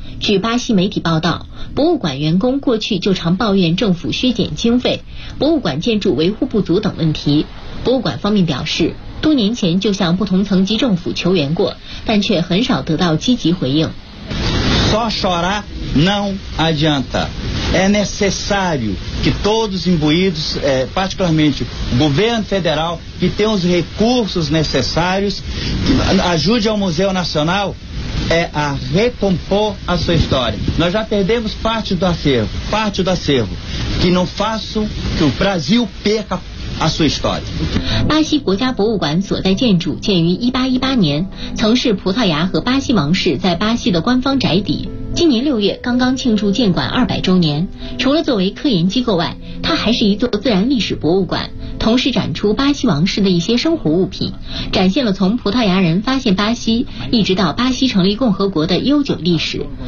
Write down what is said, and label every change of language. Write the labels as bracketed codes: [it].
[zh] 据巴西媒体报道，博物馆员工过去就常抱怨政府削减经费、博物馆建筑维护不足等问题。博物馆方面表示，多年前就向不同层级政府求援过，但却很少得到积极回应。 [pt] Só chorar não adianta. É necessário que todos imbuídos, particularmente o governo federal, que tenha os recursos necessários, ajude ao Museu Nacional. É a recompor a sua história. Nós já perdemos parte do acervo. Que não faça que o Brasil perca a sua história. [zh] 巴西国家博物馆所在建筑建于1818年，曾是葡萄牙和巴西王室在巴西的官方宅邸。今年6月刚刚庆祝建馆200周年。除了作为科研机构外，它还是一座自然历史博物馆，同时展出巴西王室的一些生活物品，展现了从葡萄牙人发现巴西一直到巴西成立共和国的悠久历史。